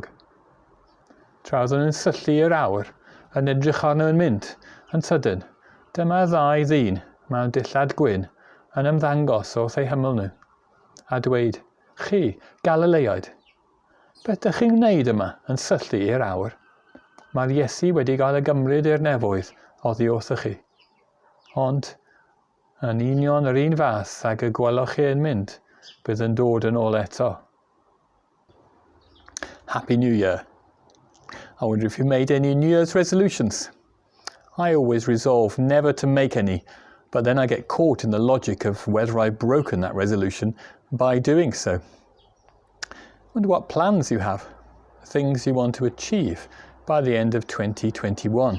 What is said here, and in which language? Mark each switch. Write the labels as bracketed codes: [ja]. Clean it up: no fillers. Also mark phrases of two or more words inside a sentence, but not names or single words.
[cy] Tra oedd yn syllu i'r awr, yn edrych arno yn mynd, yn sydyn, dyma ddau ddyn mewn dillad gwyn yn ymddangos wrth eu hymyl nhw, a dweud, chi, Galileaid, beth ydych chi'n gwneud yma yn syllu i'r awr? Mae'r Iesu wedi cael y gymryd i'r nefoedd oddi wrthych chi. Ond, yn union yr un fath ag y gwelwch chi yn mynd, bydd yn dod yn ôl eto. [en] Happy New Year. I wonder if you made any New Year's resolutions. I always resolve never to make any, but then I get caught in the logic of whether I've broken that resolution by doing so. I wonder what plans you have, things you want to achieve by the end of 2021.